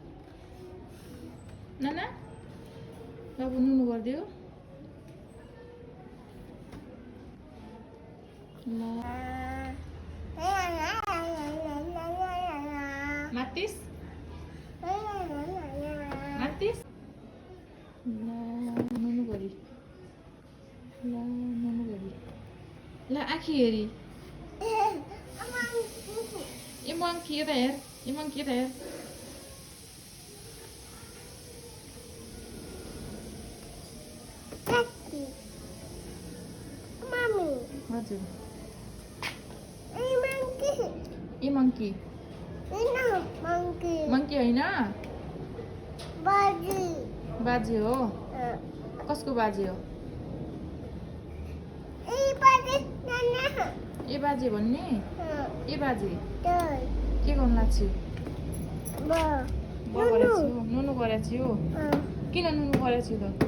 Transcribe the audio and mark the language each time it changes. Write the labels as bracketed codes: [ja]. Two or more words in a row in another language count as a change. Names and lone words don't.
[ne] नाना अब नुनु गरिदियो मातिस मातिस नुनु गरी नुनु गरी ल आखी हेरी ये monkey यता हेर ये monkey यता हेर [en] Mommy. [ne] हजुर [en] Hey, monkey. [ne] ये monkey [en] No, monkey. [ne] monkey हैन [en] Body. [ne] बाजे हो कसको बाजे हो [en] Hey, body. Nana. [ne] ए बाजे भन्ने ए बाजे [en] Dad. [ne] के गर्नु लाग्छ Ba. नुनु गरेको छु किन नुनु गरेको छु त